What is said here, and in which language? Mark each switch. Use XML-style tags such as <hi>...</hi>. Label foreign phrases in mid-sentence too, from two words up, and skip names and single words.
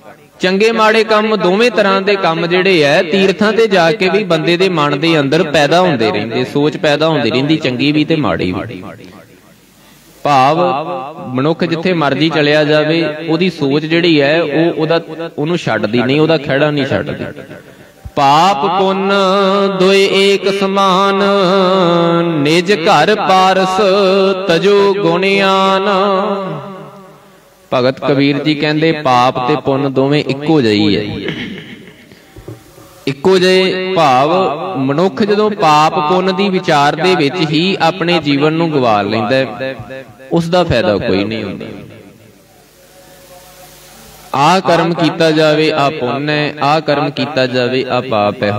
<pa>ਚੰਗੇ ਮਾੜੇ ਕੰਮ ਦੋਵੇਂ ਤਰ੍ਹਾਂ ਕੇ ਕੰਮ ਜਿਹੜੇ ਹੈ ਤੀਰਥਾਂ ਤੇ ਜਾਕੇ ਭੀ ਬੰਦੇ ਦੇ ਮਨ ਦੇ ਅੰਦਰ ਪੈਦਾ ਹੁੰਦੇ ਰਹਿੰਦੇ, ਸੋਚ ਪੈਦਾ ਹੁੰਦੀ ਰਹਿੰਦੀ, ਚੰਗੀ ਭੀ ਤੇ ਮਾੜੀ ਭੀ। ਭਾਵ ਮਨੁੱਖ ਜਿੱਥੇ ਮਰਜ਼ੀ ਚਲਿਆ ਜਾਵੇ ਓਹਦੀ ਸੋਚ ਜਿਹੜੀ ਹੈ ਓਹਨੂੰ ਛੱਡਦੀ ਨਹੀਂ, ਓਹਦਾ ਖੜਾ ਨਹੀਂ ਛੱਡਦੀ। ਪਾਪ ਪੁੰਨ ਦੋਏ ਏਕ ਸਮਾਨ, ਨਿਜ ਘਰ ਪਾਰਸ ਤਜੋ ਗੁਣਿਆਨ। ਭਗਤ ਕਬੀਰ ਜੀ ਕਹਿੰਦੇ ਪਾਪ ਤੇ ਪੁੰਨ ਦੋਵੇਂ ਇੱਕੋ ਜਹੀ ਹੈ, ਇੱਕੋ ਜਿਹੇ ਭਾਵ ਮਨੁੱਖ ਜਦੋਂ ਪਾਪ ਪੁੰਨ ਦੀ ਵਿਚਾਰ ਦੇ ਵਿੱਚ ਹੀ ਆਪਣੇ ਜੀਵਨ ਨੂੰ ਗਵਾ ਲੈਂਦਾ, ਉਸ ਦਾ ਫਾਇਦਾ ਕੋਈ ਨਹੀਂ ਹੁੰਦਾ। ਆਹ ਕਰਮ ਕੀਤਾ ਜਾਵੇ ਆਹ ਪੁੰਨ ਹੈ, ਆਹ ਕਰਮ ਕੀਤਾ ਜਾਵੇ ਆਹ ਪਾਪ ਹੈ।</pa>